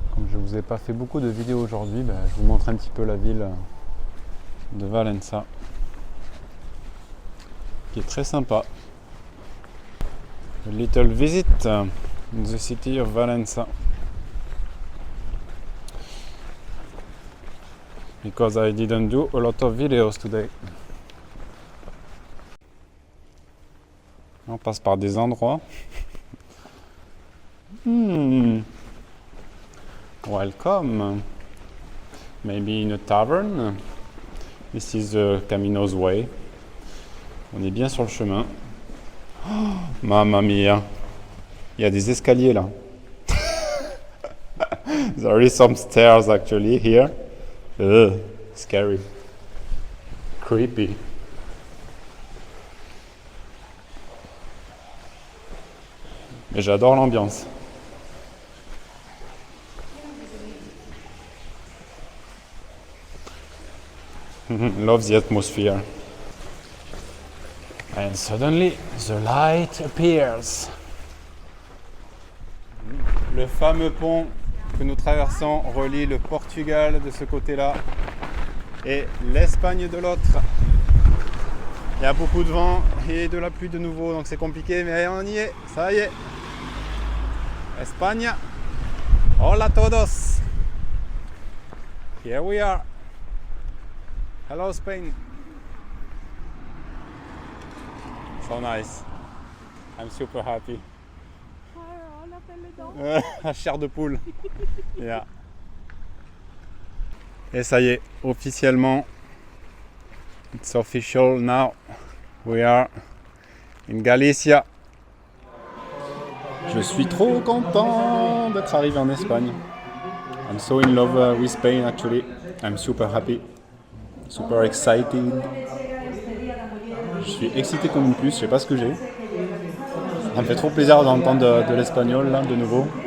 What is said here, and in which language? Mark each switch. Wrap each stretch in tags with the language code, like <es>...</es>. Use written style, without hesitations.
<fr>Je vous ai pas fait beaucoup de vidéos aujourd'hui, je vous montre un petit peu la ville de Valença, qui est très sympa.</fr> <en>A little visit in the city of Valença, because I didn't do a lot of videos today.</en> <fr>On passe par des endroits.</fr> <en>Welcome. Maybe in a tavern. This is Camino's way.</en> <fr>On est bien sur le chemin. Oh, mamma mia. Il y a des escaliers là.</fr> <en>There is some stairs actually here. Ugh, scary. Creepy.</en> <fr>Mais j'adore l'ambiance.</fr> <en>Love the atmosphere. And suddenly the light appears.</en> <fr>Le fameux pont que nous traversons relie le Portugal de ce côté-là et l'Espagne de l'autre. Il y a beaucoup de vent et de la pluie de nouveau, donc c'est compliqué, mais on y est, ça y est.</fr> <en>Espagne.</en> <es>Hola a todos.</es> <en>Here we are. Hello Spain. So nice. I'm super happy.</en> <fr>Chair de poule. Yeah. Et ça y est, officiellement,</fr> <en>it's official now. We are in Galicia.</en> <fr>Je suis trop content d'être arrivé en Espagne.</fr> <en>I'm so in love with Spain actually. I'm super happy. Super excited.</en> <fr>Je suis excité comme une puce, je sais pas ce que j'ai. Ça me fait trop plaisir d'entendre de l'espagnol là de nouveau.</fr>